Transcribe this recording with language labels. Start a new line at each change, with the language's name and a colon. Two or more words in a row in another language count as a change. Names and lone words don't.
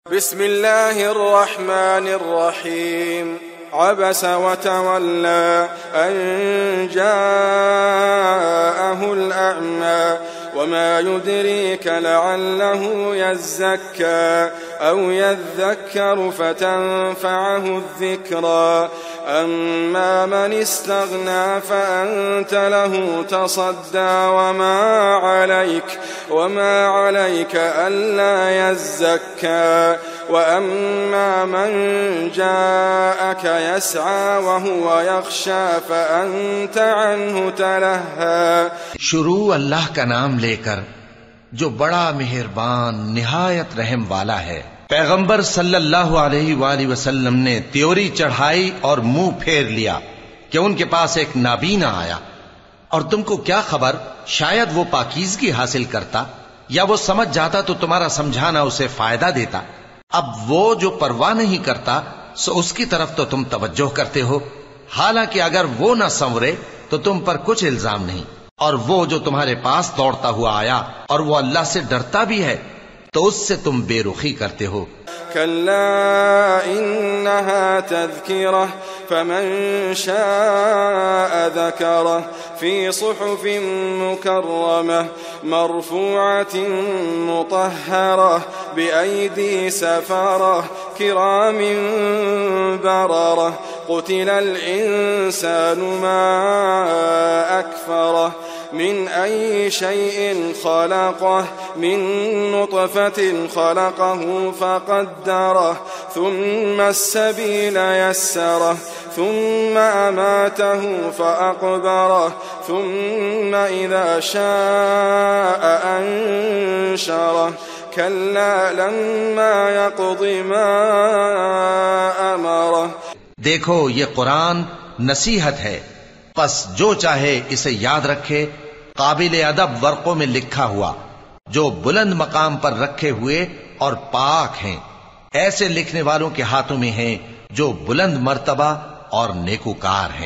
Arabic: بسم الله الرحمن الرحيم. عبس وتولى أن جاءه الأعمى وما يدريك لعله يزكى أو يذكر فتنفعه الذكرى أما من استغنى فأنت له تصدى وما عليك ألا يزكى وأما من جاءك يسعى وهو يخشى فأنت عنه تلهى.
Hindi: शुरू अल्लाह का नाम लेकर जो बड़ा मेहरबान निहायत रहम वाला है। पैगंबर
Arabic: صلى الله عليه وسلم
Hindi: ने त्योरी चढ़ाई और मुंह फेर लिया कि उनके पास एक नाबीना आया, और तुमको क्या खबर, शायद वो पाकीज़गी हासिल करता या वो समझ जाता तो तुम्हारा समझाना उसे फायदा देता। अब वो जो परवाह नहीं करता सो उसकी तरफ तो तुम तवज्जो करते हो, हालांकि अगर वो न संवरे तो तुम पर कुछ इल्जाम नहीं। और वो जो तुम्हारे पास दौड़ता हुआ आया और वो अल्लाह से डरता भी है तो उससे तुम बेरुखी करते हो।
Arabic: كلا إنها تذكرة فمن شاء ذكره في صحف مكرمة مرفوعة مطهرة بأيدي سفرة كرام بررة قتل الإنسان ما أكفره من أي شيء خلقه من نطفة خلقه فقدره ثم السبيل يسره ثم أماته فأقبره ثم إذا شاء أنشره كلا لما يقض ما أمره.
Hindi: देखो, ये कुरान नसीहत है, बस जो चाहे इसे याद रखे। काबिल अदब वर्कों में लिखा हुआ, जो बुलंद मकाम पर रखे हुए और पाक हैं, ऐसे लिखने वालों के हाथों में हैं जो बुलंद मर्तबा और नेकूकार हैं।